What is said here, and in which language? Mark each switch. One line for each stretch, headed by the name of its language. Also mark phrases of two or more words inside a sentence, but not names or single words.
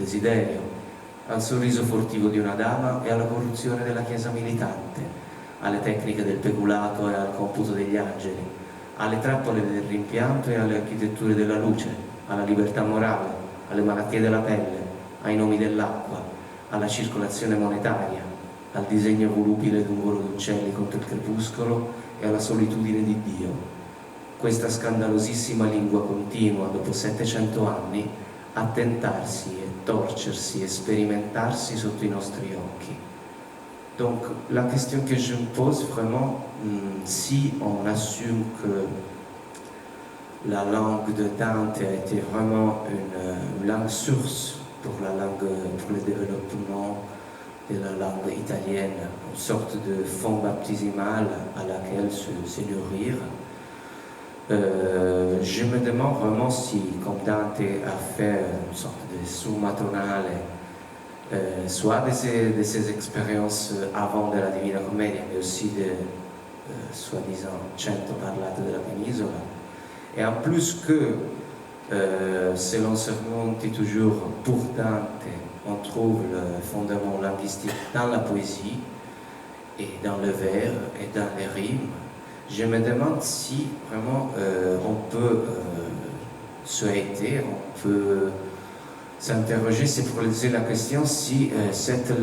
Italian: desiderio, al sorriso furtivo di una dama e alla corruzione della chiesa militante, alle tecniche del peculato e al computo degli angeli, alle trappole del rimpianto e alle architetture della luce, alla libertà morale, alle malattie della pelle, ai nomi dell'acqua, alla circolazione monetaria, al disegno volubile d'un volo d'uccelli contro il crepuscolo e alla solitudine di Dio. Questa scandalosissima lingua continua, dopo 700 anni, attentarsi e torcersi e sperimentarsi sotto i nostri occhi.
French: Donc la question que je me pose vraiment, si on assume que la langue de Dante a été vraiment une langue source pour le développement de la langue italienne, une sorte de fond baptisimal à laquelle se nourrir. Je me demande vraiment si, comme Dante a fait une sorte de
Italian: summa tonale,
French: soit de ses expériences avant de la Divina Commedia, mais aussi de soi-disant
Italian: Cento parlate
French: de la Penisola. Et en plus que, selon Sermonti toujours, pour Dante, on trouve le fondement linguistique dans la poésie, et dans le vers, et dans les rimes, je me demande si vraiment on peut se haïter, on peut s'interroger, c'est pour poser la question si cette